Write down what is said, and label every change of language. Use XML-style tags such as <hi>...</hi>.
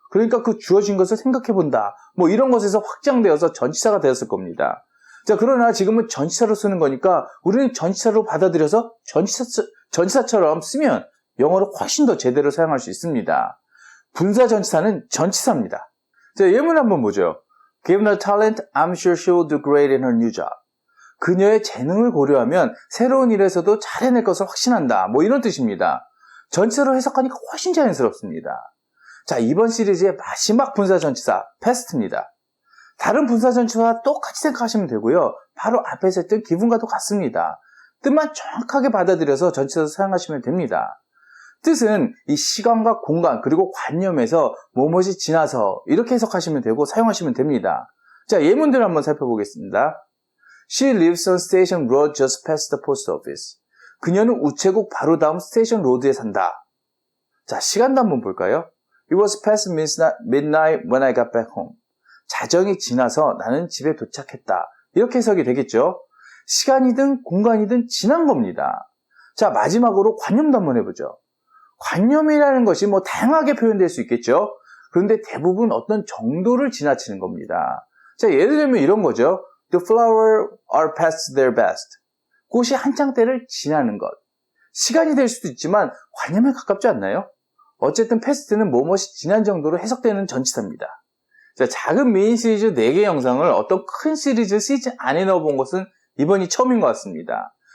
<ko>그러니까 그 주어진 것을 생각해 본다. 뭐 이런 것에서 확장되어서 전치사가 되었을 겁니다. 자, 그러나 지금은 전치사로 쓰는 거니까 우리는 전치사로 받아들여서 전치사처럼 쓰면 영어로 훨씬 더 제대로 사용할 수 있습니다. 분사 전치사는 전치사입니다. 자, 예문 한번 보죠.</ko> <en>Given her talent, I'm sure she will do great in her new job.</en> <ko>그녀의 재능을 고려하면 새로운 일에서도 잘해낼 것을 확신한다. 뭐 이런 뜻입니다. 전치사로 해석하니까 훨씬 자연스럽습니다. 자, 이번 시리즈의 마지막 분사 전치사 past입니다. 다른 분사 전치사와 똑같이 생각하시면 되고요. 바로 앞에서 했던 given과도 같습니다. 뜻만 정확하게 받아들여서 전치사로 사용하시면 됩니다. 뜻은 이 시간과 공간 그리고 관념에서 무엇이 지나서 이렇게 해석하시면 되고 사용하시면 됩니다. 자, 예문들을 한번 살펴보겠습니다.</ko> <en>She lives on Station Road just past the post office.</en> <ko>그녀는 우체국 바로 다음 스테이션 로드에 산다. 자, 시간도 한번 볼까요?</ko> <en>It was past midnight when I got back home.</en> <ko>자정이 지나서 나는 집에 도착했다. 이렇게 해석이 되겠죠? 시간이든 공간이든 지난 겁니다. 자, 마지막으로 관념도 한번 해보죠. 관념이라는 것이 뭐 다양하게 표현될 수 있겠죠? 그런데 대부분 어떤 정도를 지나치는 겁니다. 자, 예를 들면 이런 거죠.</ko> <en>The flowers are past their best.</en> <ko>꽃이 한창 때를 지나는 것. 시간이 될 수도 있지만 관념에 가깝지 않나요? 어쨌든 past는 무엇이 지난 정도로 해석되는 전치사입니다. 자, 작은 미니 시리즈 4개 영상을 어떤 큰 시리즈 안에 넣어본 것은 이번이 처음인 것 같습니다.</ko>